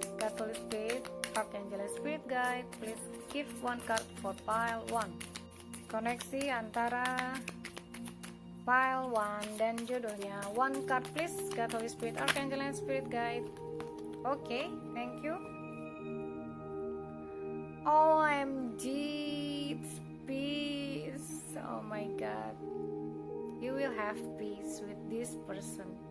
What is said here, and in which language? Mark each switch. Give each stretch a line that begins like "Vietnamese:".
English: Catholic Spirit, Archangel Spirit Guide, please give one card for pile 1.
Indonesian: Koneksi antara pile 1 dan jodohnya.
English: One card please, God, Holy Spirit, Archangel and Spirit Guide. Okay, thank you. OMG, it's peace. Oh my God, you will have peace with this person.